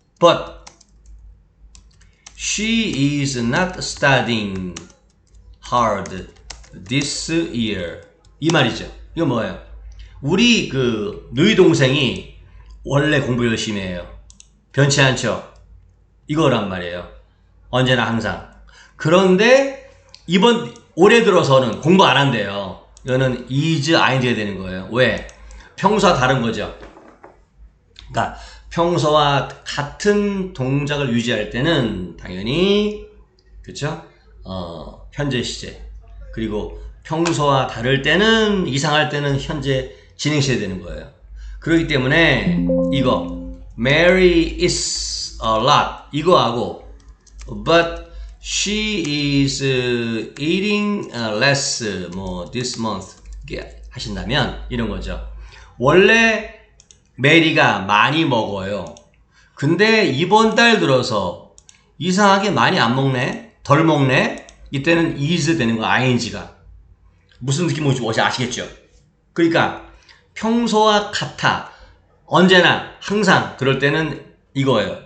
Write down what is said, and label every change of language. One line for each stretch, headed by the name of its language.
English: But she is not studying hard this year.
Korean: 이 말이죠. 이거 뭐예요? 우리 누이 동생이 원래 공부 열심히 해요. 변치 않죠? 이거란 말이에요. 언제나 항상. 그런데 올해 들어서는 공부 안 한대요. 이거는 is ing가 되는 거예요. 왜? 평소와 다른 거죠. 그러니까 평소와 같은 동작을 유지할 때는 당연히 그쵸? 현재 시제. 그리고 평소와 다를 때는 이상할 때는 현재 진행 시제 되는 거예요.
English: 그렇기 때문에 이거 Mary is a lot 이거하고 but she is eating less 뭐 this month 이렇게 하신다면 이런 거죠.
Korean: 원래 메리가 많이 먹어요. 근데 이번 달 들어서 이상하게 많이 안 먹네? 덜 먹네? 이때는 is 되는 거 ing가. 무슨 느낌 뭔지 아시겠죠? 그러니까 평소와 같아. 언제나 항상 그럴 때는 이거예요.